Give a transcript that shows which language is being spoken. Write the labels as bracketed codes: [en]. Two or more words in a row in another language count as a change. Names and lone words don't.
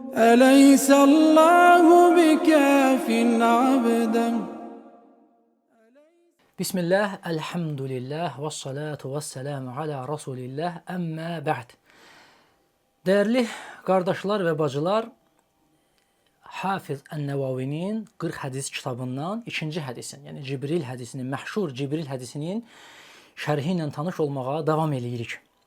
[ar] أليس الله بكاف عبدا. Bismillah, الحمد لله والصلاة والسلام على رسول الله أما بعد. [az] Dəyərli qardaşlar və bacılar, Hafiz Ən-Nəvavinin 40 hədis kitabından ikinci hədisin, yəni Cibril hədisinin, məşhur Cibril hədisinin şərhi ilə tanış olmağa davam edirik.